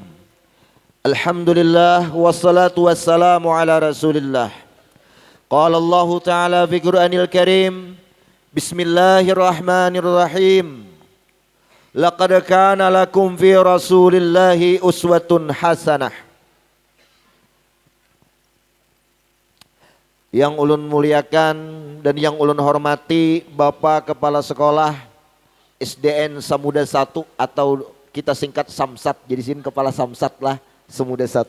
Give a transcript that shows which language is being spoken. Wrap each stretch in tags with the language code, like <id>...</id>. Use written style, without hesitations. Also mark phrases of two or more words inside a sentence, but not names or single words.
<ar>الحمد لله والصلاة والسلام على رسول الله. قال الله تعالى في القرآن الكريم. بسم الله الرحمن الرحيم. لقد كان لكم في رسول الله أسوة حسنة.</ar> <bjn>Yang ulun muliakan dan yang ulun hormati Bapak Kepala Sekolah SDN Samuda 1 atau kita singkat Samsat, jadi sini Kepala Samsat lah, Samuda 1.</bjn>